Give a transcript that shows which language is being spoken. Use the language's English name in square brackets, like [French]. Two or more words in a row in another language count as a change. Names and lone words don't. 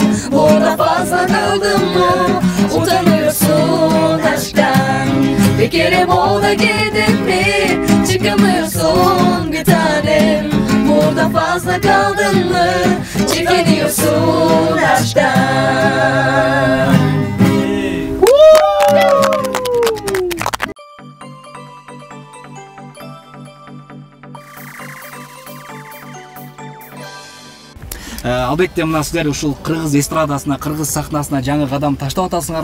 [Turkish] Burada fazla kaldın mı, utanıyorsun aşktan. Bir kere bolda girdin mi, çıkamıyorsun bir tanem. Burada fazla kaldın mı, çekiniyorsun aşktan. [Kyrgyz] Албетте мына сиздер ушул кыргыз эстрадасына, кыргыз сахнасына жаңы кадам таштап атасыңар.